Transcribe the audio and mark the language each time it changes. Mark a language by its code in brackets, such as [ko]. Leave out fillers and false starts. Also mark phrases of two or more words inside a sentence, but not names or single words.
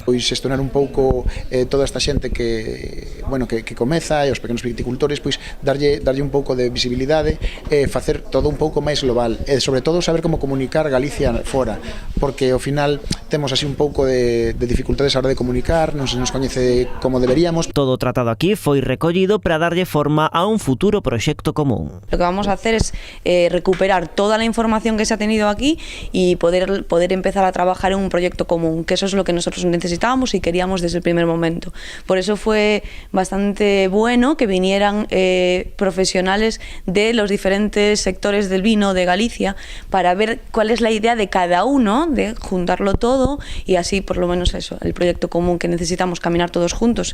[gl] Pois estonar un pouco toda esta xente que comeza e os pequenos viticultores, pois darlle un pouco de visibilidade e facer todo un pouco máis global e sobre todo saber como comunicar Galicia fora, porque ao final temos así un pouco de dificultades a hora de comunicar, non se nos coñece como deberíamos. Todo o tratado aquí foi recollido para darlle forma a un futuro proxecto común. [es] Lo que vamos a hacer es recuperar toda la información que se ha tenido aquí y poder empezar a trabajar en un proyecto común, que eso es lo que nosotros necesitábamos y queríamos desde el primer momento. Por eso fue bastante bueno que vinieran profesionales de los diferentes sectores del vino de Galicia para ver cuál es la idea de cada uno, de juntarlo todo y así por lo menos eso, el proyecto común que necesitamos caminar todos juntos.